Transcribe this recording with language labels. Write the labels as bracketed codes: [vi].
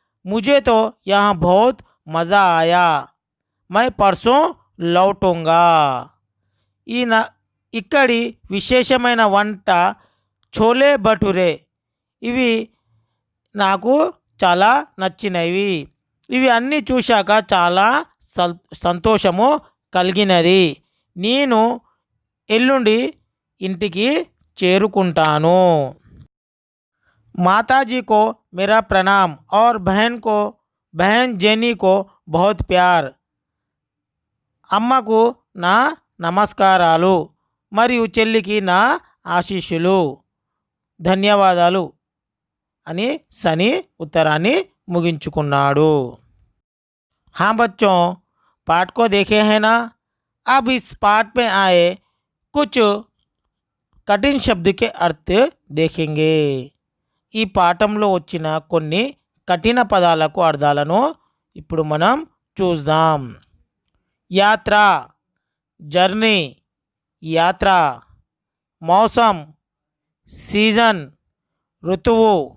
[hi] मुझे तो यहाँ बहुत मज़ा आया. मैं परसों लौटूंगा. [te] ఇక్కడి విశేషమైన వంట छोले भटूरे. ఇవి నాకు చాలా నచ్చినవి. ఇవి అన్నీ చూశాక చాలా సంతోషము కలిగినది. నేను ఎల్లుండి ఇంటికి చేరుకుంటాను. [hi] माताजी को मेरा प्रणाम और बहन जेनी को बहुत प्यार. [te] అమ్మకు నా నమస్కారాలు మరియు చెల్లికి నా ఆశీస్సులు, ధన్యవాదాలు అని సనీ उत्तराన్ని मुगिंचुकुन्नाडु. [hi] हाँ बच्चों, पाठ को देखे हैं ना. अब इस पाठ में आए कुछ कठिन शब्द के अर्थ देखेंगे. [te] ఈ పాఠంలో వచ్చిన కొన్ని కఠిన పదాలకు అర్థాలను ఇప్పుడు మనం చూద్దాం. యాత్ర, జర్నీ, యాత్ర. మౌసం, సీజన్, ఋతువు.